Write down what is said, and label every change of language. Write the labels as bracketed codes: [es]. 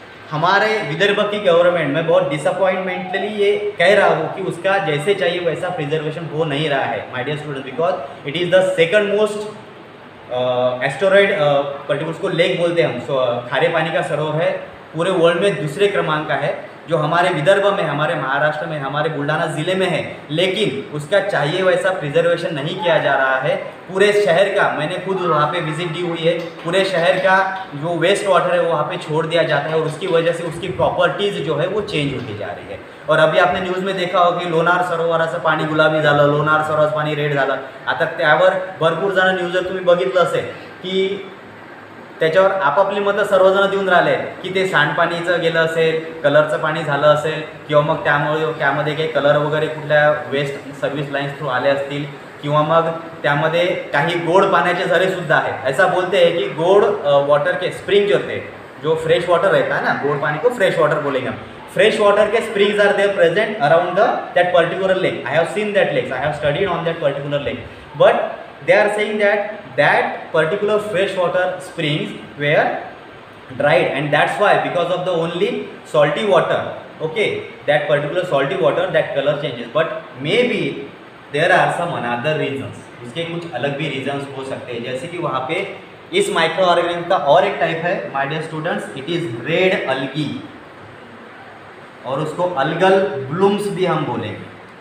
[hi] हमारे विदर्भ की गवर्नमेंट में बहुत डिसअपॉइंटमेंटली ये कह रहा हूँ कि उसका जैसे चाहिए वैसा प्रिजर्वेशन हो नहीं रहा है [en] my dear student, because it is the second most asteroid particular, [hi] उसको लेक बोलते हैं हम, खारे पानी का सरोवर है, पूरे वर्ल्ड में दूसरे क्रमांक का है, जो हमारे विदर्भ में, हमारे महाराष्ट्र में, हमारे बुल्ढाना ज़िले में है, लेकिन उसका चाहिए वैसा प्रिजर्वेशन नहीं किया जा रहा है। पूरे शहर का, मैंने खुद वहाँ पे विजिट दी हुई है, पूरे शहर का जो वेस्ट वाटर है वो वहाँ पे छोड़ दिया जाता है, और उसकी वजह से उसकी प्रॉपर्टीज़ जो है वो चेंज होती जा रही है। और अभी आपने न्यूज़ में देखा होगा की [mr] लोणार सरोवराचं पाणी गुलाबी झालं, लोणार सरोवराचं पाणी रेड झालं। आता त्यावर भरपूर जण न्यूज जर तुम्ही बघितलं असेल की त्याच्यावर आपापली मतं सर्वजण देऊन राहिले की ते सांडपाणीचं गेलं असेल, कलरचं पाणी झालं असेल, किंवा मग त्यामध्ये काही कलर वगैरे कुठल्या वेस्ट सर्व्हिस लाईन्स थ्रू आले असतील, किंवा मग त्यामध्ये काही गोड पाण्याचे झरेसुद्धा आहेत। [hi] ऐसा बोलते हैं कि गोड वाटर के स्प्रिंग जो थे, जो फ्रेश वाटर रहता है ना, गोड पानी को फ्रेश वाटर बोलेंगे हम, फ्रेश वाटर के springs [en] Are there present around that particular lake. I have seen that lakes, I have studied on that particular lake, but they are saying that particular fresh water springs were dried, and that's why, because of the only salty water, okay, that particular salty water, that color changes, but maybe there are some another reasons, [hi] उसके कुछ अलग भी reasons हो सकते हैं, जैसे कि वहाँ पे इस माइक्रो ऑर्गेनिज्म का और एक टाइप है [en] my dear students, it is red algae, [hi] और उसको अलगल ब्लूम्स भी हम बोलेंगे।